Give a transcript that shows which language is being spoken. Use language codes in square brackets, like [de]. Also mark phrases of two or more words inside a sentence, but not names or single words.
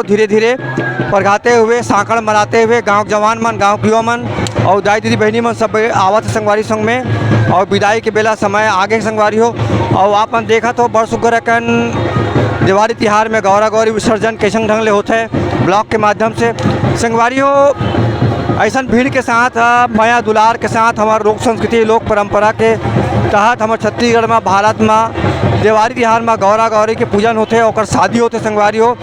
[hne] धीरे धीरे परघाते हुए सांकड़ मनाते हुए गांव जवान मन गांव युवा मन और दाई दीदी बहनी मन सब आवत संगवारी संग में और विदाई के बेला समय आगे संगवारी हो। और आप मन देखा तो बड़ सुगर अकन दिवाली तिहार में गौरा गौरी विसर्जन कैसन ढंग ले होते है ब्लॉक के माध्यम से संगवारी हो। ऐसा भीड़ के साथ माया दुलार के साथ हमारे लोक संस्कृति लोक परंपरा के तहत हमारे छत्तीसगढ़ में भारत में दिवाली तिहार में गौरा गौरी के पूजन होते और शादी होते संगवारी हो।